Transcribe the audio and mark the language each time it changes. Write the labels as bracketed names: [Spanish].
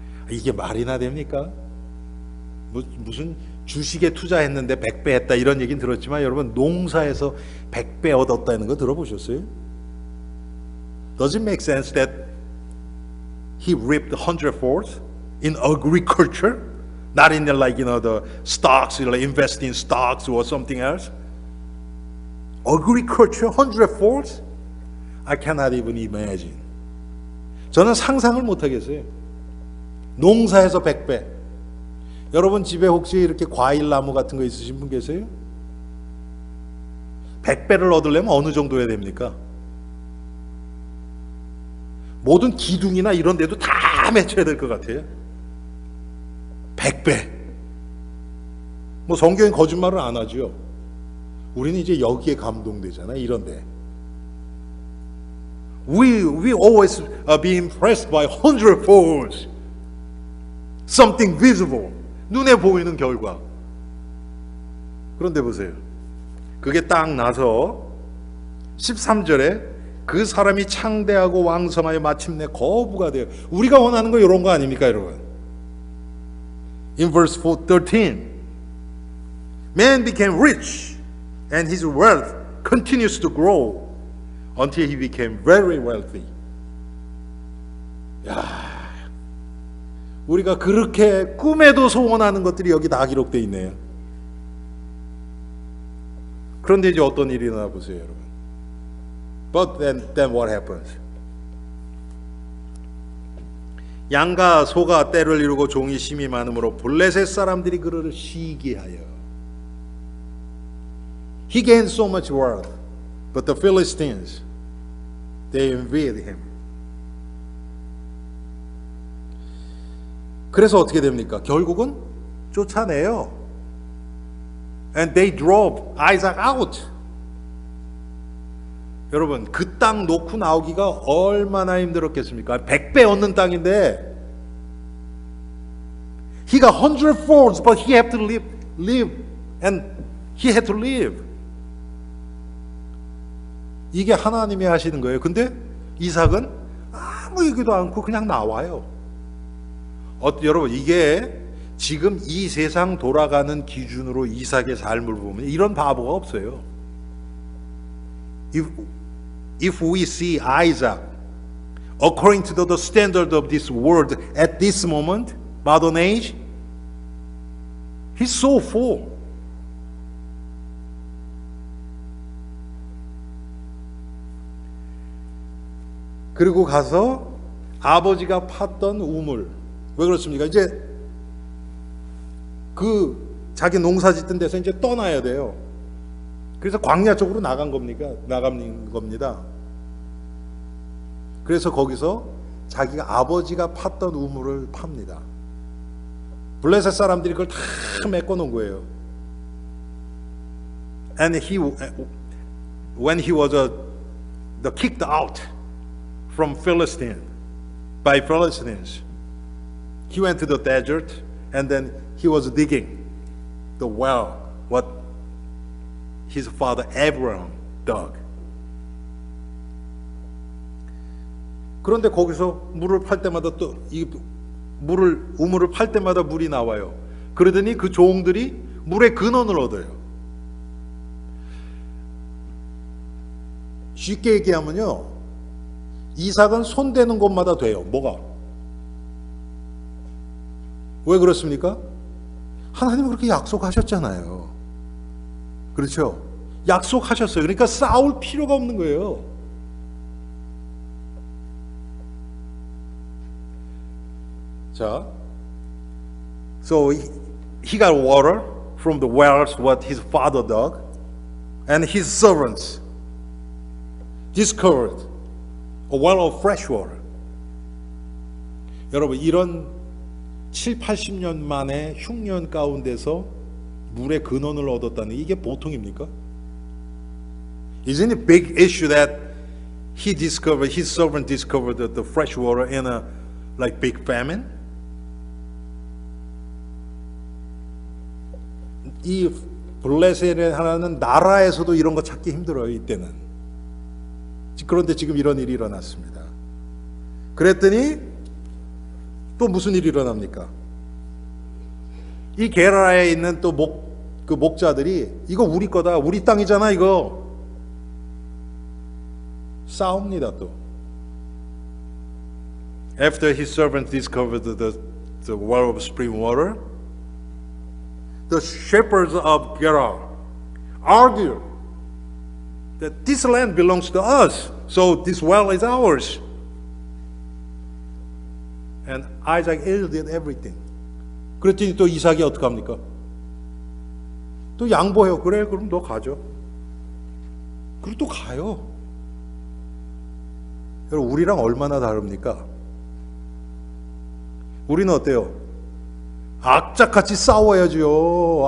[Korean] 이게 말이나 됩니까? 무슨 주식에 투자했는데 100배 했다, 이런 얘기는 들었지만, 여러분 농사에서 100배 얻었다는 거 들어보셨어요? [English] Does it make sense that he reaped 100-fold in agriculture? Not in the stocks, invest in stocks or something else? Agriculture 100-fold? I cannot even imagine. [Korean] 저는 상상을 못 하겠어요. 농사에서 100배. 여러분 집에 혹시 이렇게 과일 나무 같은 거 있으신 분 계세요? 100배를 얻으려면 어느 정도 해야 됩니까? 모든 기둥이나 이런 데도 다 맺혀야 될 것 같아요. 100배. 뭐 성경은 거짓말을 안 하죠. 우리는 이제 여기에 감동되잖아요, 이런데. [English] We always be impressed by 100-fold. Something visible. [Korean] 눈에 보이는 결과. 그런데 보세요. 그게 딱 나서 13절에 그 사람이 창대하고 왕성하여 마침내 거부가 돼요. 우리가 원하는 거 이런 거 아닙니까, 여러분? [English] In verse 13, man became rich and his wealth continues to grow until he became very wealthy. [Korean] 야, 우리가 그렇게 꿈에도 소원하는 것들이 여기 다 기록되어 있네요. 그런데 이제 어떤 일이 일어나 보세요, 여러분. [English] But then what happens? [Korean] 양과 소가 때를 이루고 종이 심이 많으므로 블레셋 사람들이 그를 시기하여. [English] He gained so much wealth, but the Philistines, they envied him. [Korean] 그래서 어떻게 됩니까? 결국은 쫓아내요. [English] And they drove Isaac out. [Korean] 여러분, 그 땅 놓고 나오기가 얼마나 힘들었겠습니까? 100배 얻는 땅인데 [English] he got 100folds, but he had to live, and he had to live. [Korean] 이게 하나님이 하시는 거예요. 근데 이삭은 아무 얘기도 않고 그냥 나와요. 여러분, 이게 지금 이 세상 돌아가는 기준으로 이삭의 삶을 보면 이런 바보가 없어요. [English] If we see Isaac according to the standard of this world at this moment, modern age, he's so full. [Korean] 그리고 가서 아버지가 팠던 우물. 왜 그렇습니까? 이제 그 자기 농사 짓던 데서 이제 떠나야 돼요. 그래서 광야 쪽으로 나간 겁니다. 그래서 거기서 자기가 아버지가 팠던 우물을 팝니다. 블레셋 사람들이 그걸 다 메꿔 놓은 거예요. [English] And when he was kicked out from by Philistines, he went to the desert and then he was digging the well what his father Abraham dug. [Korean] 그런데 거기서 물을 팔 때마다 또 이 우물을 팔 때마다 물이 나와요. 그러더니 그 종들이 물의 근원을 얻어요. 쉽게 얘기하면요, 이삭은 손대는 곳마다 돼요. 뭐가? 왜 그렇습니까? 하나님은 그렇게 약속하셨잖아요. 그렇죠? 약속하셨어요. 그러니까 싸울 필요가 없는 거예요. [English] 자, so he got water from the wells what his father dug, and his servants discovered a well of fresh water. [Korean] 여러분, 이런 7, 80년 만에 흉년 가운데서 물의 근원을 얻었다는 게 이게 보통입니까? [English] Isn't it a big issue that his servant discovered the fresh water in a big famine? [Korean] 이 블레셋의 하나는 나라에서도 이런 거 찾기 힘들어요, 이때는. 그런데 지금 이런 일이 일어났습니다. 그랬더니 또 무슨 일이 일어납니까? 이 게라라에 있는 또 목자들이 이거 우리 거다, 우리 땅이잖아 이거, 싸웁니다 또. [English] After his servant discovered the well of spring water, the shepherds of Gerar argue that this land belongs to us, so this well is ours. And Isaac yielded everything. [Korean] 그랬더니 또 이삭이 어떻게 합니까? 또 양보해요. 그래, 그럼 너 가죠. 그리고 또 가요. 여러분, 우리랑 얼마나 다릅니까? 우리는 어때요? 악착같이 싸워야죠.